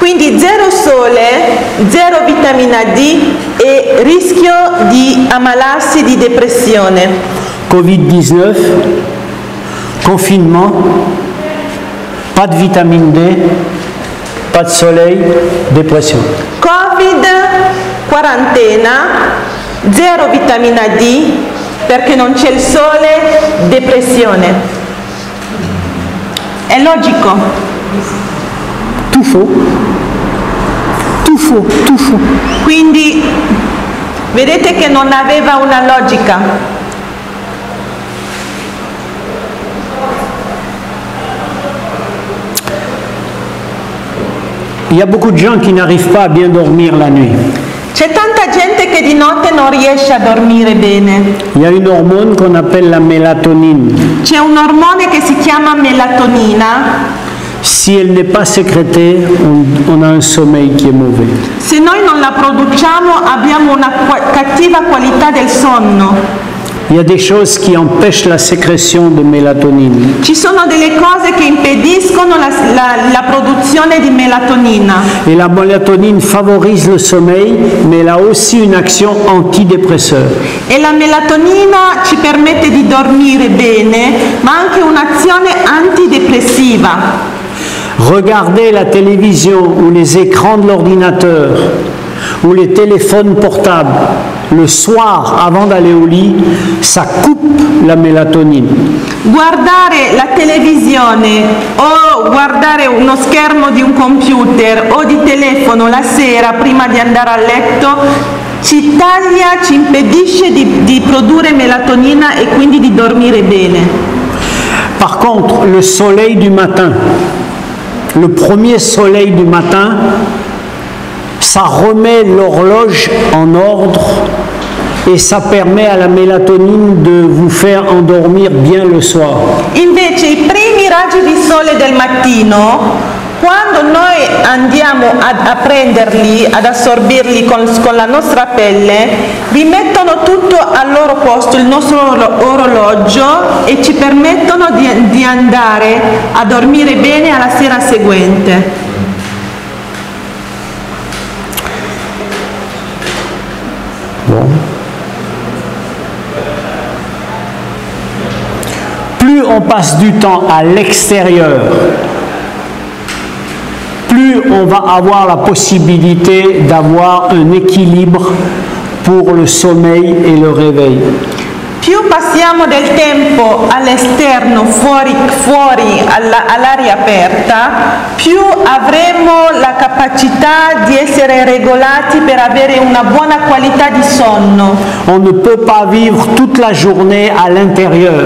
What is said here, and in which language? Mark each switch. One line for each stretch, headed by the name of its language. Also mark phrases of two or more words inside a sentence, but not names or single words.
Italian: Quindi zero sole, zero vitamina D e rischio di ammalarsi di depressione.
French: Covid-19, confinement, pas de vitamine D, pas de soleil, dépression.
Italian: Covid, quarantena, zero vitamina D perché non c'è il sole, depressione. È logico?
French: Tout faux. Tout faux, tout faux.
Italian: Quindi vedete che non aveva una logica.
French: Il y a beaucoup de gens qui n'arrivent pas à bien dormir la nuit.
Italian: C'è tanta gente che di notte non riesce a dormire bene.
French: Il y a une hormone qu'on appelle la mélatonine.
Italian: C'è un ormone che si chiama melatonina.
French: Si elle n'est pas sécrétée, on a un sommeil qui est mauvais.
Italian: Se noi non la produciamo abbiamo una cattiva qualità del sonno.
French: Il y a des choses qui empêchent la sécrétion de mélatonine.
Italian: Ci sono delle cose che impediscono la produzione di melatonina.
French: Et la mélatonine favorise le sommeil, mais elle a aussi une action antidépresseur.
Italian: E la melatonina ci permette di dormire bene, ma anche un'azione antidepressiva.
French: Regardez la télévision ou les écrans de l'ordinateur ou les téléphones portables le soir avant d'aller au lit, ça coupe la mélatonine.
Italian: Guardare la televisione o guardare uno schermo di un computer o di telefono la sera prima di andare a letto ci taglia, ci impedisce di produrre melatonina e quindi di dormire bene.
French: Par contre, le soleil du matin, le premier soleil du matin, ça remet l'horloge en ordre et ça permet à la mélatonine de vous faire endormir bien le soir.
Italian: Invece i primi raggi di sole del mattino, quando noi andiamo a prenderli, ad assorbirli con la nostra pelle, rimettono tutto al loro posto, il nostro orologio, e ci permettono di andare a dormire bene alla sera seguente.
French: Bon. Plus on passe du temps à l'extérieur, plus on va avoir la possibilité d'avoir un équilibre pour le sommeil et le réveil.
Italian: Più passiamo del tempo all'esterno, fuori all'aria aperta, più avremo la capacità di essere regolati per avere una buona qualità di sonno.
French: On ne peut pas vivre toute la journée à l'intérieur.